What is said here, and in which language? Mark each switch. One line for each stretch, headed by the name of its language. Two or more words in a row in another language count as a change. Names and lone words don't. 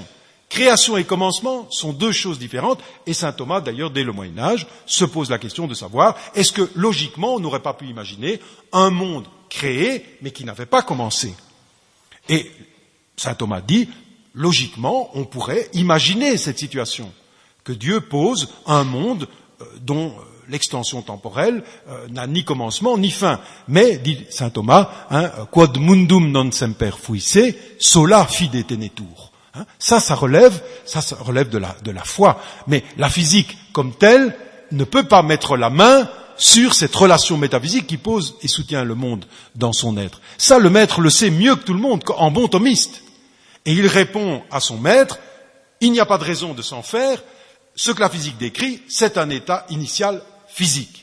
French: Création et commencement sont 2 choses différentes, et saint Thomas, d'ailleurs, dès le Moyen-Âge, se pose la question de savoir, est-ce que, logiquement, on n'aurait pas pu imaginer un monde créé, mais qui n'avait pas commencé? Et saint Thomas dit, logiquement, on pourrait imaginer cette situation, que Dieu pose un monde dont l'extension temporelle n'a ni commencement ni fin. Mais, dit saint Thomas,
Latin: quod mundum non semper fuisse, sola fide tenetur.
French: Ça relève de la foi. Mais la physique comme telle ne peut pas mettre la main sur cette relation métaphysique qui pose et soutient le monde dans son être. Ça, le maître le sait mieux que tout le monde, en bon thomiste. Et il répond à son maître, il n'y a pas de raison de s'en faire, ce que la physique décrit, c'est un état initial physique.